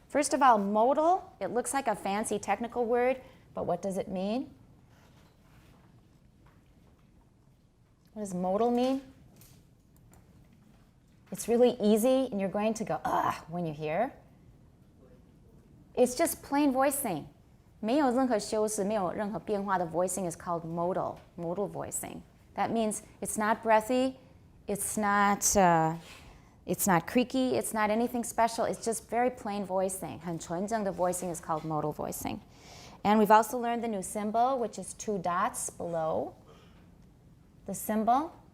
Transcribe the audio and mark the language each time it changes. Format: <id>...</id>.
<en>First of all, modal, it looks like a fancy technical word, but what does it mean? What does modal mean? It's really easy, and you're going to go, ugh, when you hear. It's just plain voicing.</en> <zh>没有任何修饰，没有任何变化的 voicing</zh> <en>is called modal voicing. That means it's not breathy, it's not creaky, it's not anything special, it's just very plain voicing.</en> <zh>很纯正的</zh> <en>voicing is called modal voicing. And we've also learned the new symbol, which is two dots below the symbol.</en>